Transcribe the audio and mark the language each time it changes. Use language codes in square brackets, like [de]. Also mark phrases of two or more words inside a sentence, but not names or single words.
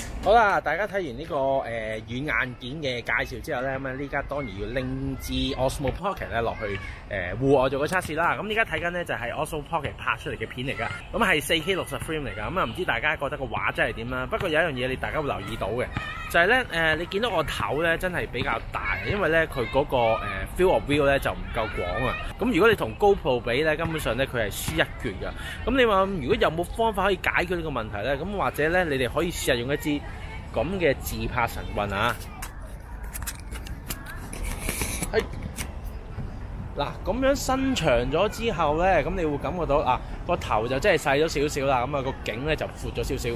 [yue] 好啦，大家睇完呢個軟硬件嘅介紹之後咧，咁啊呢家當然要拎支 Osmo Pocket 咧落去戶外做個測試啦。咁而家睇緊咧就係 Osmo Pocket 拍出嚟嘅片嚟㗎，咁係 4K 60 frame 嚟㗎。咁啊唔知大家覺得個畫質係點啦？不過有一樣嘢你大家會留意到嘅，就係咧你見到個頭咧真係比較大，因為咧佢嗰個 [en] field of view [yue] 咧就唔夠廣啊。咁如果你同 GoPro 比咧，根本上咧佢係輸一橛㗎。咁你話如果有冇方法可以解決呢個問題咧？咁或者咧你哋可以試下用一支咁嘅自拍神棍啊！係嗱，咁樣伸長咗之後咧，咁你會感覺到個頭就真係細咗少少啦，咁個頸咧就闊咗少少。